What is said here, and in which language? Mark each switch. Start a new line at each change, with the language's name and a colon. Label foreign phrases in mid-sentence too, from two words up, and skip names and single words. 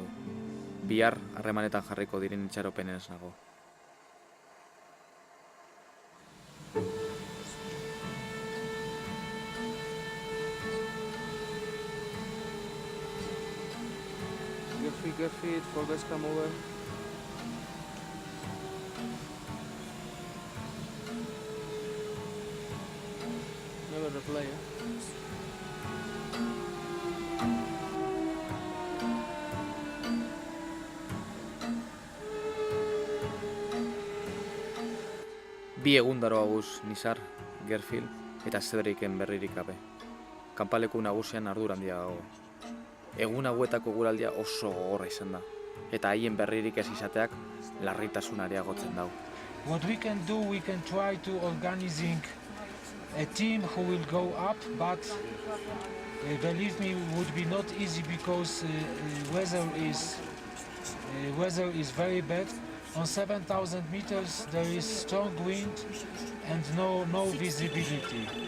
Basque: Bihar harremanetan jarriko diren itxaropenen ez nago.
Spanish: Gerfit, volvés a mover.
English: Never reply,
Basque: Bi egun daroaguz Nizar, Gerfield eta Cedricen berririk gabe. Kanpaleku nagusian ardura handia dago. Egun hauetako guraldia oso gogorra izan da, eta haien berririk ez izateak larritasun areagotzen dau.
English: What we can do, we can try to organizing a team who will go up, but believe me, would be not easy because weather is very bad. On 7,000 meters there is strong wind and no visibility.